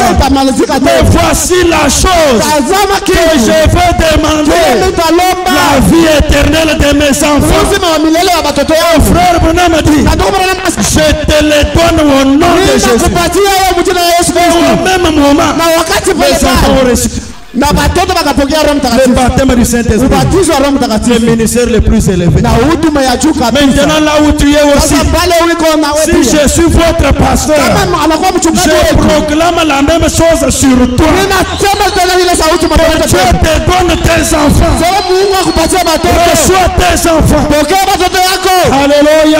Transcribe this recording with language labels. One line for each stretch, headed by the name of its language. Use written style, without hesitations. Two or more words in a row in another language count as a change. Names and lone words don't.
French: Mais voici la chose que je veux demander, la vie éternelle de mes enfants. Mon frère Branham dit, je te le donne au nom de Jésus. Même moment, les enfants ont reçu
Swahili: na batoto bakapokea Roho Mtakatifu.
French: Le baptême du Saint-Esprit.
Swahili: Ubatizo wa Roho Mtakatifu.
French: Le ministère le plus élevé.
Swahili: Na huduma ya juu kabisa.
French: Maintenant là où tu es aussi. Si je suis votre pasteur, je proclame la même chose sur toi. Dieu te donne tes enfants. Reçois tes enfants. Alléluia.